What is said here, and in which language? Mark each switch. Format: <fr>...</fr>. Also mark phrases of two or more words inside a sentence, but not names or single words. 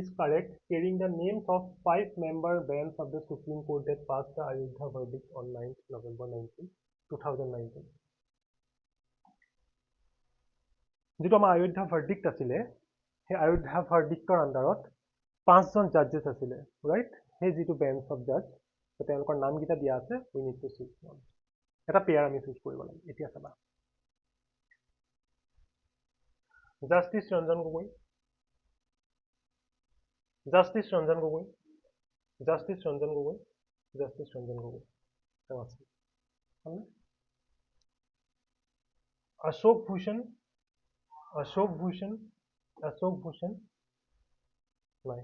<en>correct carrying the names of 5-member bench of the Supreme Court that passed the Ayodhya verdict on 9th November 2019?</en> <as>যেটো আমাৰ Ayodhya verdict আছিলে হে Ayodhya verdictor আন্ডাৰত 5 জন জাজেস আছিলে ৰাইট হে যেটো</as> <en>bench of judge</en> <as>তেওঁলোকৰ নাম গিটা দিয়া আছে</as> <en>we need to choose one</en> <as>এটা পেয়াৰ আমি চুজ কৰিব লাগে এতিয়া চাবা জাস্টিস ৰঞ্জন গগৈ Justice Ranjan Gogoi. Ashok Bhushan. Nai.</as>